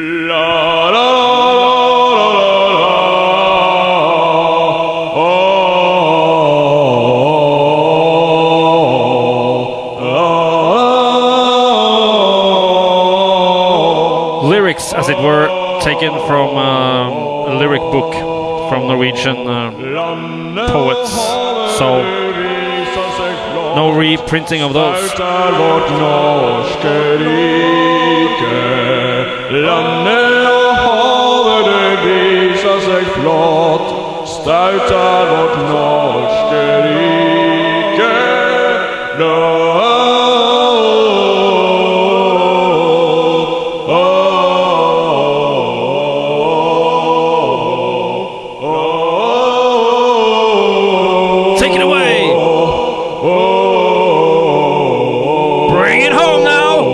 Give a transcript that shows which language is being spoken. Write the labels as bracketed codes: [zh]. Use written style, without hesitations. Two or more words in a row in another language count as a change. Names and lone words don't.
[en] Lyrics, as it were, taken from a lyric book from Norwegian poets. So no reprinting of those. [no] Landet og havet det viser seg flott. Staut er vårt norske rike. [en] Take it away. Bring it home now.